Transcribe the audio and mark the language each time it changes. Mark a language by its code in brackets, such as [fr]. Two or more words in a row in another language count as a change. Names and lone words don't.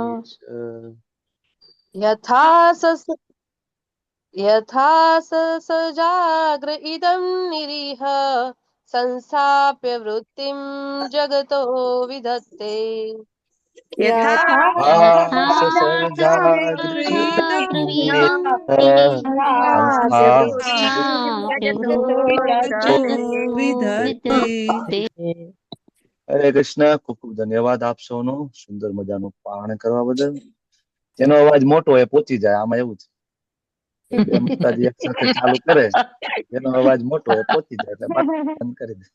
[sa] यथा ससर्जाग्र इदं निरीह संस्थाप्य वृत्तिं जगतो विदत्ते। यथा ससर्जाग्र इदं निरीह संस्थाप्य હરે કૃષ્ણ. [gu] ખૂબ ખૂબ ધન્યવાદ આપ સૌનો સુંદર મજાનું પારણ કરવા બદલ. જેનો અવાજ મોટો હોય પહોંચી જાય, આમાં એવું છે બે માતાજી એક સાથે ચાલુ કરે, જેનો અવાજ મોટો હોય પહોંચી જાય એટલે બંધ કરી દે,